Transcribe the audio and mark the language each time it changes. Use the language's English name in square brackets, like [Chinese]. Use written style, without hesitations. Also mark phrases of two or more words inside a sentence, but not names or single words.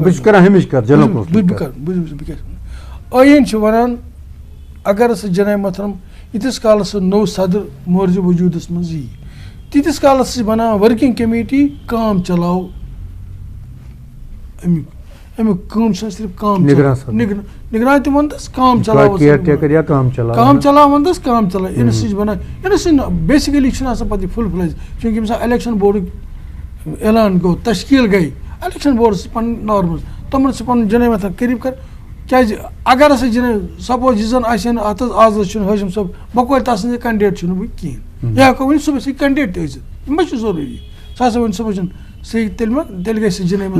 [Kashmiri] بہٕ چھُس کران ہمیشہِ کتھ [English] general council [Kashmiri] ٲیٖن چھُ وَنان اگر ہسا جناب محترم ییٖتِس کالس سُہ نوٚو صدر مورجہِ وجوٗدس منٛز یی تیٖتِس کالس چھِ بناوان [English] working committee [Kashmiri] کام چلاو امیُک کٲم چھِ صرف کام نگران تہِ ونتس کام چلاو کام چلاو ونتس کام چلاو أمِس سۭتۍ چھِ بنان أمِس سۭتۍ بیسِکلی چھُنہٕ آسان پتہٕ یہِ [English] full fledge [Kashmiri] چوٗنٛکہِ ییٚمہِ ساتہٕ الیکشن بورڈُک اعلان گوٚو تشکیٖل گٔے الیکشن بورڈس چھِ پنٕنۍ نارمٕز تِمن چھِ پنُن جناب محترم قریٖب کر کیٛازِ اگر ہسا جناب سپوز یہِ زن آسہِ ہا اتھ آز چھُنہٕ ہاشم صٲب بقوے تسٕنٛدِ کینڈِڈیٹ چھُنہٕ بہٕ کِہینۍ یہِ ہٮ۪کو ؤنِتھ صُبحس ہیٚکہِ کینڈِڈیٹ تہِ ٲسِتھ یہِ ما چھُ ضروٗری سُہ ہسا وۄنۍ صُبحس صحیح تیٚلہِ گژھِ جناب